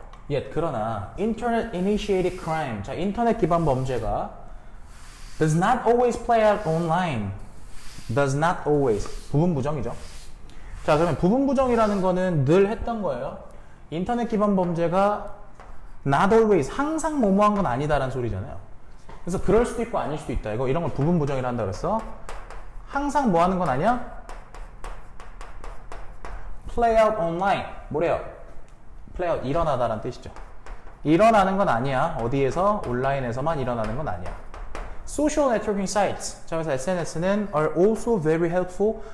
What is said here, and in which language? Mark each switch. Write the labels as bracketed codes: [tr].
[en] yet, [ko] 그러나 [en] Internet initiated crime, [ko] 자, 인터넷 기반 범죄가 [en] does not always play out online. does not always, [ko] 부분부정이죠. 자, 그러면 부분부정이라는 거는 늘 했던 거예요. 인터넷 기반 범죄가 [en] not always, [ko] 항상 뭐뭐한 건 아니다라는 소리잖아요. 그래서 그럴 수도 있고 아닐 수도 있다. 이런 걸 부분부정이라 한다 그랬어. 항상 뭐 하는 건 아니야? [en] play out online, [ko] 뭐래요? [en] play out, [ko] 일어나다라는 뜻이죠. 일어나는 건 아니야. 어디에서? 온라인에서만 일어나는 건 아니야. [en] Social networking sites. [ko] 자, 그래서 SNS는 [en] are also very helpful.